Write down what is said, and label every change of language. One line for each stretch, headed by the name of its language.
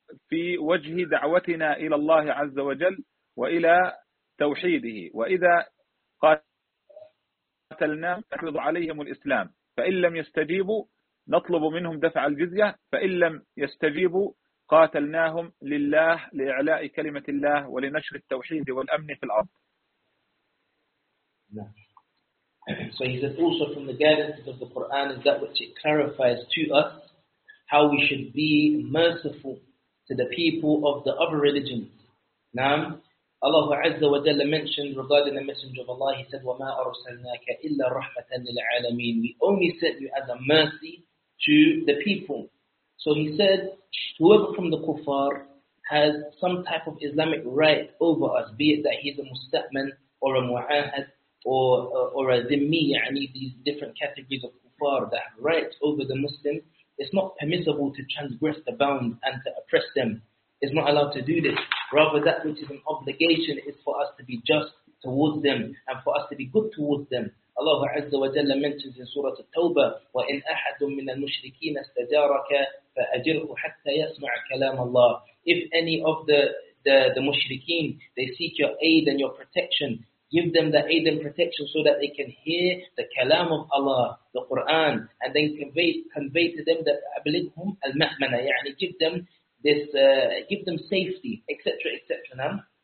Arabic: في وجه دعوتنا إلى الله عز وجل وإلى توحيده, وإذا قاتلنا نفرض عليهم الإسلام, فإن لم يستجيبوا نطلب منهم دفع الجزية, فإن لم يستجيبوا قاتلناهم لله لإعلاء كلمة الله ولنشر التوحيد والأمن في الأرض.
English: So he said also from the guidance of the Quran is that which it clarifies to us how we should be merciful to the people of the other religions. Now, Allah Azza wa Jalla mentioned regarding the Messenger of Allah, he said,
Arabic: وَمَا أَرْسَلْنَاكَ إِلَّا رَحْمَةً لِلْعَالَمِينَ.
English: We only sent you as a mercy to the people. So he said, whoever from the kuffar has some type of Islamic right over us, be it that he's a musta'man or a mu'ahad or a dhimmi, yani these different categories of kuffar that have rights over the Muslim, it's not permissible to transgress the bounds and to oppress them. It's not allowed to do this. Rather, that which is an obligation is for us to be just towards them and for us to be good towards them. Allah Azza wa Jalla mentions in Surah At-Tawbah,
Arabic: وَإِنْ أَحَدٌ مِّنَ الْمُشْرِكِينَ اسْتَجَارَكَ فَأَجِرْهُ حَتَّى يَسْمَعْ كَلَامَ اللَّهِ.
English: If any of the mushrikeen, they seek your aid and your protection, give them the aid and protection so that they can hear the kalam of Allah, the Qur'an, and then convey to them that
Arabic: أَبْلِقْهُمْ الْمَأْمَنَةِ,
English: يعني give them safety, etc., etc.